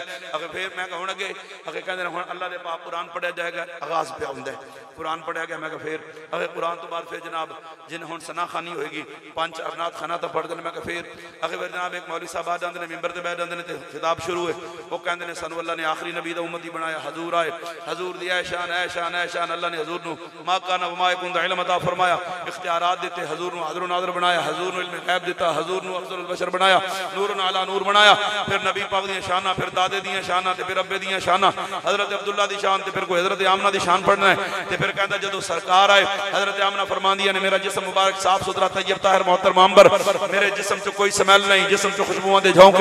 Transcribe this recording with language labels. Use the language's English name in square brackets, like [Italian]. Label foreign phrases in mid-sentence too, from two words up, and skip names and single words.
[Punjabi] آخر فیر میں ہݨ اگے [Urdu] آخر کہتے ہیں [Punjabi] ہݨ اللہ دے پاک قرآن پڑھیا جائے گا، آغاز پیا ہوندا ہے، قرآن پڑھیا گیا. میں فیر آخر قرآن توں بعد فیر جناب جی ہݨ ثنا خوانی ہووے گی، 5 نعت خواناں نے پڑھ دینے. میں فیر آخر فیر جناب [Urdu] ایک مولوی صاحب آ جاتے ہیں، منبر تے بیٹھ جاتے ہیں, [Punjabi] تو خطاب شروع ہے. [Urdu] وہ کہتے ہیں [Punjabi] سانوں اللہ نے آخری نبی دا امتی بنایا، حضور آئے، حضور دی اے شان اے شان اے شان، اللہ نے حضور نوں [Arabic] ما كان وما يكون [Punjabi] دا علم عطا فرمایا، اختیارات دتے، حضور نوں حاضر و ناظر بنایا، حضور نوں علم غیب دتا، حضور نوں [Arabic] أفضل البشر [Punjabi] بنایا, [Arabic] نور على نور [Punjabi] بنایا. فیر نبی پاک دی شاناں، فیر دادے دی شاناں، تے فیر ابے دی شاناں، حضرت عبداللہ دی شان، تے فیر کوئی حضرت آمنہ دی شان پڑھنا ہے. تے فیر کہندا جدوں سرکار آئے، حضرت آمنہ فرماندیاں نے میرا جسم مبارک صاف ستھرا طیب طاہر محترم عنبر، میرے جسم چ کوئی سمیل نہیں، جسم چ خوشبوآں دے جھونکے.